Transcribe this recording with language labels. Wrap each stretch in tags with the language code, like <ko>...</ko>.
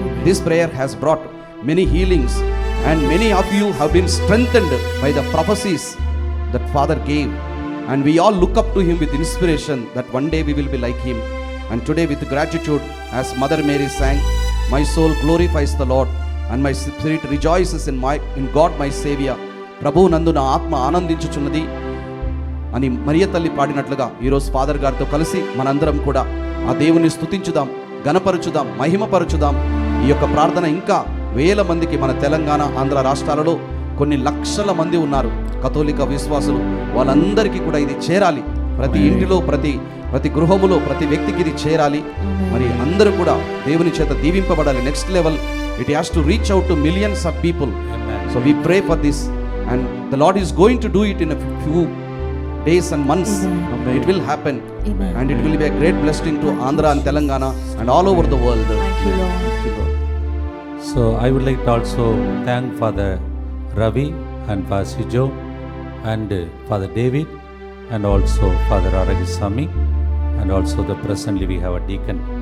<en>This prayer has brought many healings, and many of you have been strengthened by the prophecies that Father gave, and we all look up to him with inspiration that one day we will be like him. And today, with gratitude, as Mother Mary sang, my soul glorifies the Lord and my spirit rejoices in God my Savior.</en> <te>ప్రభు నందు నా ఆత్మ ఆనందించుచున్నది అని మరియ తల్లి పాడినట్లుగా ఈరోజు father గారితో కలిసి మనందరం కూడా ఆ దేవుని స్తుతించుదాం, గణపరచుదాం, మహిమపరచుదాం. ఈ యొక్క ప్రార్థన ఇంకా వేల మందికి మన తెలంగాణ, ఆంధ్ర రాష్ట్రాలలో కొన్ని లక్షల మంది ఉన్నారు కథోలిక విశ్వాసులు. వాళ్ళందరికీ కూడా ఇది చేరాలి. ప్రతి ఇంటిలో, ప్రతి గృహములో, ప్రతి వ్యక్తికి ఇది చేరాలి. మరి అందరూ కూడా దేవుని చేత దీవింపబడాలి.</te> <en>Next level it has to reach out to millions of people. So we pray for this, and the Lord is going to do it in a few days and months. It will happen. Amen. And it will be a great blessing to Andhra and Telangana and all over the world. Thank you, Lord. So I would like to also thank Father Ravi and Father Sijo and Father David and also Father Aragisami, and also the presently we have a deacon.</en>